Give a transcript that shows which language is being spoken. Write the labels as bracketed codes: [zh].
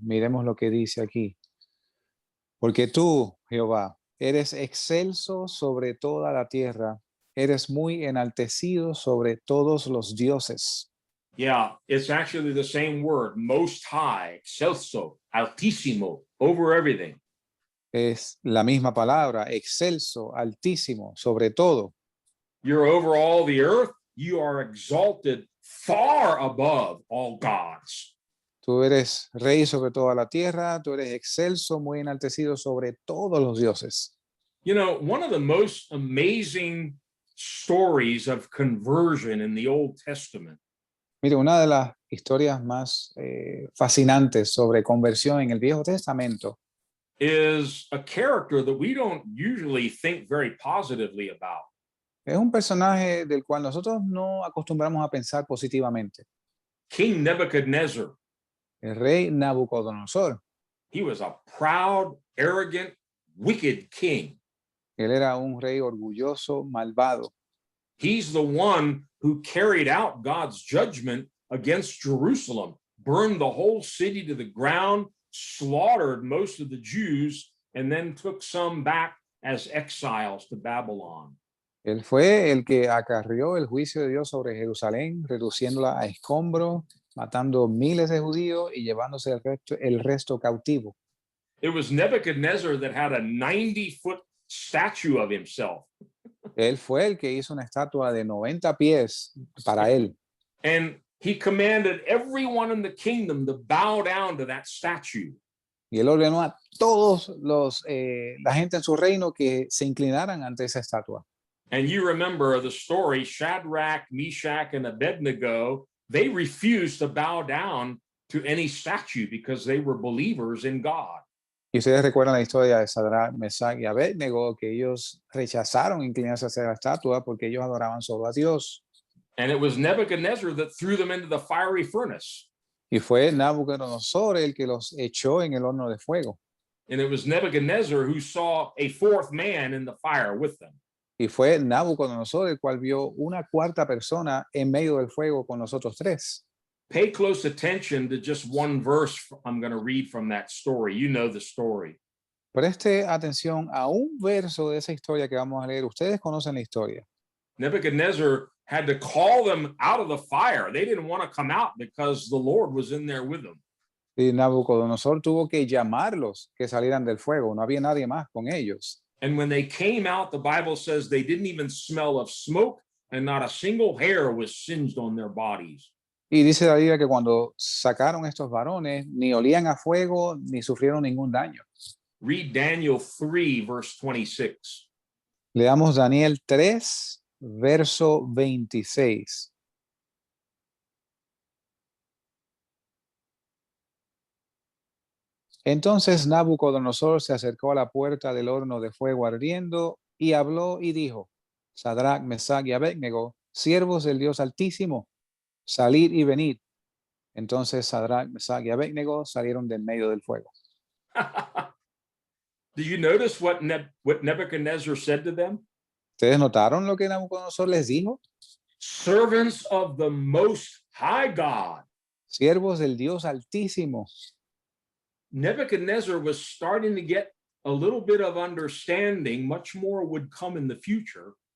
[es] Miremos lo que dice aquí. Porque tú, Jehová, eres excelso sobre toda la tierra, eres muy enaltecido sobre todos los dioses. [en] Yeah, it's actually the same word, most high, [es] excelso, altísimo, [en] over everything. [es] Es la misma palabra, excelso, altísimo, sobre todo. [en] You're over all the earth. You are exalted far above all gods. [es] Tú eres rey sobre toda la tierra, tú eres excelso, muy enaltecido sobre todos los dioses. [en] You know, one of the most amazing stories of conversion in the Old Testament [es] Mire, una de las historias más fascinantes sobre conversión en el Viejo Testamento [en] is a character that we don't usually think very positively about. [es] es un personaje del cual nosotros no acostumbramos a pensar positivamente. [en] King Nebuchadnezzar. [es] El rey Nabucodonosor. [en] He was a proud, arrogant, wicked king. [es] Él era un rey orgulloso, malvado. [en] He's the one who carried out God's judgment against Jerusalem, burned the whole city to the ground, slaughtered most of the Jews, and then took some back as exiles to Babylon. [es] Él fue el que acarrió el juicio de Dios sobre Jerusalén, reduciéndola a escombros, matando miles de judíos y llevándose el resto cautivo. [en] It was Nebuchadnezzar that had a 90-foot statue of himself. [es] Él fue el que hizo una estatua de 90 pies para él. [en] And he commanded everyone in the kingdom to bow down to that statue. [es] Y él ordenó a todos la gente en su reino que se inclinaran ante esa estatua. [en] And you remember the story, Shadrach, Meshach, and Abednego, they refused to bow down to any statue because they were believers in God. [es] Y ustedes recuerdan la historia de Sadrach, Mesach y Abednego, que ellos rechazaron inclinarse hacia la estatua porque ellos adoraban solo a Dios. [en] And it was Nebuchadnezzar that threw them into the fiery furnace. [es] Y fue Nabucodonosor el que los echó en el horno de fuego. [en] And it was Nebuchadnezzar who saw a fourth man in the fire with them. [es] Y fue Nabucodonosor el cual vio una cuarta persona en medio del fuego con los otros tres. [en] Pay close attention to just one verse I'm going to read from that story. You know the story. [es] Preste atención a un verso de esa historia que vamos a leer. Ustedes conocen la historia. [en] Nebuchadnezzar had to call them out of the fire. They didn't want to come out because the Lord was in there with them. [es] Y Nabucodonosor tuvo que llamarlos que salieran del fuego. No había nadie más con ellos. [en] And when they came out, the Bible says they didn't even smell of smoke and not a single hair was singed on their bodies. [es] Y dice la Biblia que cuando sacaron estos varones, ni olían a fuego, ni sufrieron ningún daño. [en] Read Daniel 3, verse 26. [es] Leamos Daniel 3, verso 26. Entonces Nabucodonosor se acercó a la puerta del horno de fuego ardiendo y habló y dijo: Sadrach, Mesach y Abednego, siervos del Dios Altísimo, salid y venid. Entonces Sadrach, Mesach y Abednego salieron del medio del fuego. [en] Do you notice what Nebuchadnezzar said to them? [es] ¿Ustedes notaron lo que Nabucodonosor les dijo? [en] Servants of the Most High God. [es] Siervos del Dios Altísimo. [en] Nebuchadnezzar was starting to get a little bit of understanding. Much more would come in the future.